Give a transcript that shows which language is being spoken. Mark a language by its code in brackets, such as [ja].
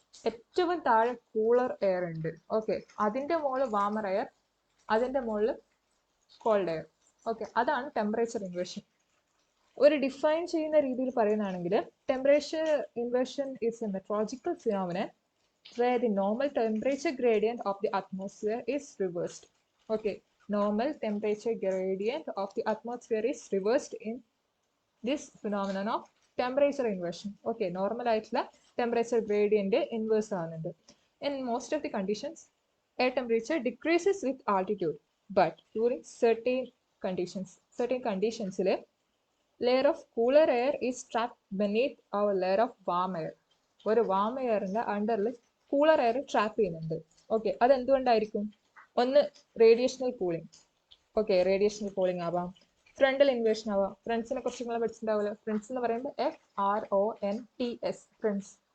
[ml] ഏറ്റവും താഴെ cooler air ഉണ്ട്. ഓക്കെ, അതിൻ്റെ മുകളിൽ വാമർ എയർ, അതിൻ്റെ മുകളിൽ കോൾഡ് എയർ. ഓക്കെ, അതാണ് ടെമ്പറേച്ചർ ഇൻവേർഷൻ. ഒരു ഡിഫൈൻ ചെയ്യുന്ന രീതിയിൽ പറയുകയാണെങ്കിൽ [en] Temperature inversion is a meteorological phenomenon where the normal temperature gradient of the atmosphere is reversed. Okay, normal temperature gradient of the atmosphere is reversed in this phenomenon of temperature inversion. [ml] Okay, normal ആയിട്ടുള്ള temperature gradient inverse ആവുന്നുണ്ട്. [en] In most of the conditions, air temperature decreases with altitude, but during certain conditions, layer of cooler air is trapped beneath our layer of warm air. [ml] ഒരു warm എയറിന്റെ അണ്ടറിൽ cooler air trap ചെയ്യുന്നുണ്ട്. Okay, അതെന്തുകൊണ്ടായിരിക്കും? ഒന്ന് റേഡിയേഷണൽ cooling. Okay, റേഡിയേഷണൽ cooling ആവാം, frontal invasion ആവാം. ഫ്രണ്ട്സിനെ കുറിച്ച് നിങ്ങൾ പഠിച്ചിട്ടുണ്ടാവില്ല. Friends എന്ന് പറയുമ്പോൾ FRONTS, ഫ്രണ്ട്സ്.